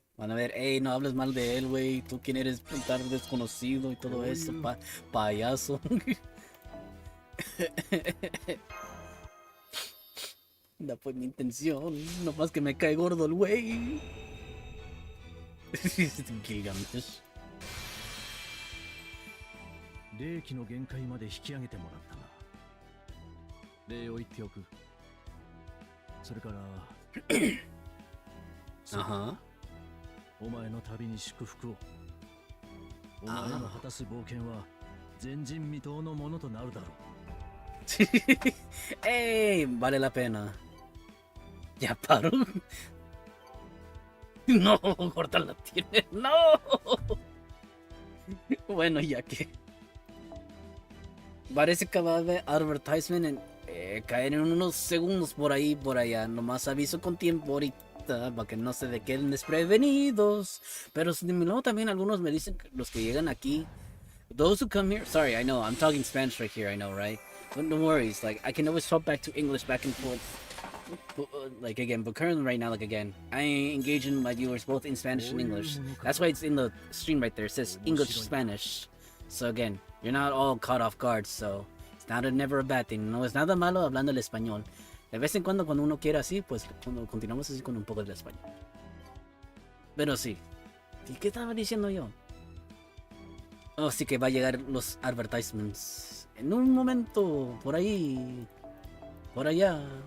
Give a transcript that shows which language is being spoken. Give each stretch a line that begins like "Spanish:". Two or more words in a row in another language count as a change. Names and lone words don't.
Spanish: Van a ver, hey, no hables mal de él, güey. Tú quién eres, tan desconocido y todo eso, payaso. No fue mi intención, nomás que me cae gordo el güey. Gilgamesh.
Japanese: 霊気の限界まで引き上げてもらったな。礼を言っておく。それからお前の旅に祝福を。お前の果たす冒険は前人未到のものとなるだろう。
Spanish: Ey, vale la pena. Ya paro. No, corta la tiene. No. Bueno, ya que parece que va a haber advertisement en caer en unos segundos por ahí por allá. Nomás aviso con tiempo ahorita para que no se queden desprevenidos. Pero luego también algunos me dicen que los que llegan aquí,
English: those who come here. Sorry, I know I'm talking Spanish right here. I know, right? But no worries. Like I can always swap back to English back and forth. Like again, but currently right now, like again, I engage in my viewers both in Spanish and English. That's why it's in the stream right there. It says English Spanish. So again, you're not all caught off guard. So it's never a bad thing.
Spanish: No es nada malo hablando el español. De vez en cuando uno quiera así, pues cuando continuamos así con un poco del español. Pero sí. ¿Y qué estaba diciendo yo? Oh, sí que va a llegar los advertisements en un momento por ahí, por allá.